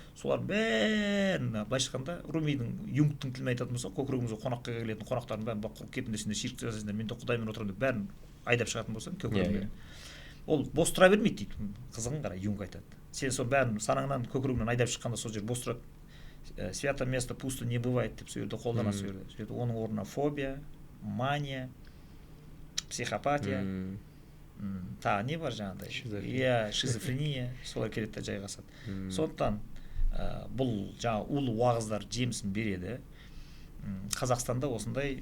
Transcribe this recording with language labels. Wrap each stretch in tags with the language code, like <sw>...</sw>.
<kk>Солардың бәрін былайша айтқанда Румидің Юнгтың тілін айтатын болса, көкірегімізге қонаққа келетін қонақтардың бәрін құрып кетіңдер, сендер ширк жасайсыңдар, мен де Құдаймен отырамын деп бәрін айдап шығатын болсаң көкірегіңнен. Ол бос тұра бермейді дейді. Қызығын қара, Юнг айтады. Сен сол бәрін санаңнан көкірегіңнен айдап шыққанда сол жер бос тұрады.</kk> <ru>Свято место пусто не бывает</ru> <kk>деп сол жерде қолданасыз сол жерде. Оның орнына фобия, мания, психопатия, тағы не бар жаңағыдай? Иә, шизофрения, солар келеді де жайғасады. Сондықтан бұл жаңа улы уағыздар жемісін береді. Қазақстанда осындай</kk>